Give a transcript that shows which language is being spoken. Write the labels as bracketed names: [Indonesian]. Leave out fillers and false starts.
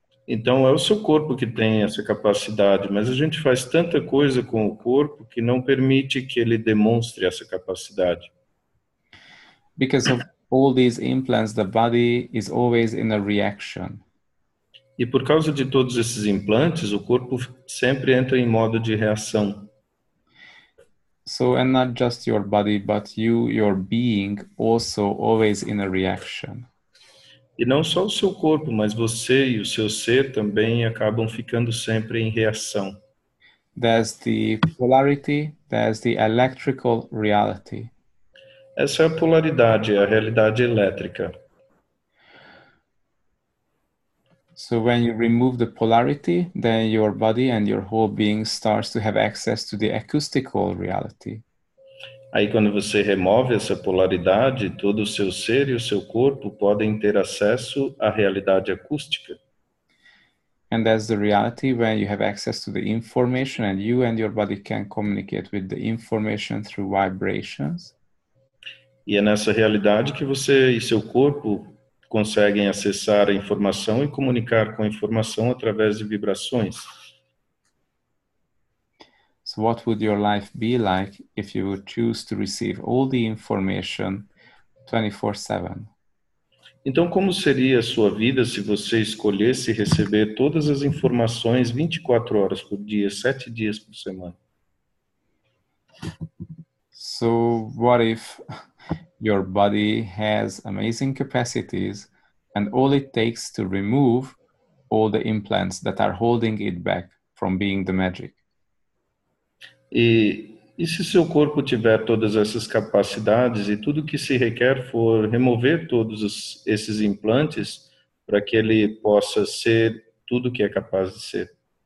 [Portuguese] Então, é o seu corpo que tem essa capacidade, mas a gente faz tanta coisa com o corpo que não permite que ele demonstre essa capacidade. [English] Because of all these implants, the body is always in a reaction. [Portuguese] E por causa de todos esses implantes, o corpo sempre entra em modo de reação. [English] So, and not just your body, but you, your being, also always in a reaction. [Portuguese] E não só o seu corpo, mas você e o seu ser também acabam ficando sempre em reação. [English] There's the polarity, there's the electrical reality. [Portuguese] Essa é a polaridade, é a realidade elétrica. [English] So when you remove the polarity, then your body and your whole being starts to have access to the acoustical reality. [Portuguese] Aí quando você remove essa polaridade, todo o seu ser e o seu corpo podem ter acesso à realidade acústica. [English] And that's the reality when you have access to the information and you and your body can communicate with the information through vibrations. [Portuguese] E é nessa realidade que você e seu corpo conseguem acessar a informação e comunicar com a informação através de vibrações. [English] So what would your life be like if you would choose to receive all the information 24/7? [Portuguese] Então, como seria a sua vida se você escolhesse receber todas as informações 24 horas por dia, 7 dias por semana? [English] So what if your body has amazing capacities and all it takes to remove all the implants that are holding it back from being the magic? [Portuguese] E se seu corpo tiver todas essas capacidades e tudo que se requer for remover todos esses implantes para que ele possa ser tudo que é capaz de ser?